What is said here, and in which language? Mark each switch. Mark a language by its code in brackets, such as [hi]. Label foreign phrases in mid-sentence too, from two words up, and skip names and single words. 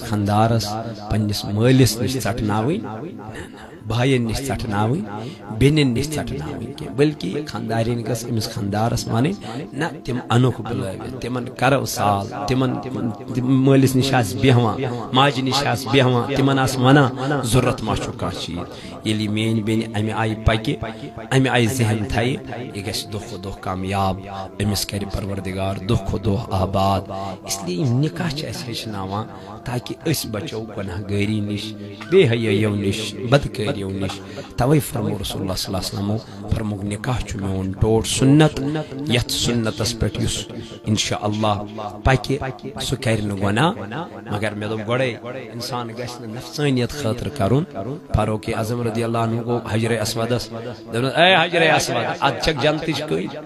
[ks] خاندارس پنس مالس نش ژٹناوین بائن نش ژٹناوین بینن نش ژٹناوین کی بلکہ خاندارن گھس امس خاندارس ون نہ تم انوکھ بلوت تمن کرو سال تمن مالس نش آس بیہوان ماجہ نش آس بیہوان تمن آس ونان ضرورت ما چھو کانٛہہ چیز ییٚلہِ میٲنۍ بیٚنہِ امہِ آیہِ پکہِ امہِ آیہِ ذہن تھایہِ یہ گژھِ دۄہ کھۄتہٕ دۄہ کامیاب أمِس کرِ پروردگار دۄہ کھۄتہٕ دۄہ آباد [ur] اس لیے [ks] یِم نکاح چھِ اَسہِ ہیٚچھناوان تاکہ أسۍ بچو گناہ گٲری نش بے حیٲیو نش بدکٲریو نش توے فرمو رسول اللہ [ar] صلی اللہ علیہ وسلم [ks] فرموک نکاح چھُ میون ٹوٹ سنت یتھ سنتس پٮ۪ٹھ یُس [ar] انشاء اللہ [ks] پکہِ سُہ کرِ نہٕ گناہ مگر مےٚ دوٚپ گۄڈے انسان گژھِ نہٕ نفسٲنیت خٲطرٕ کرُن فاروق اعظم [ar] رضی اللہ عنہ [ks] گو حجر اسودس دپنس اے حجر اسود اد چھک جنتٕچ کٔج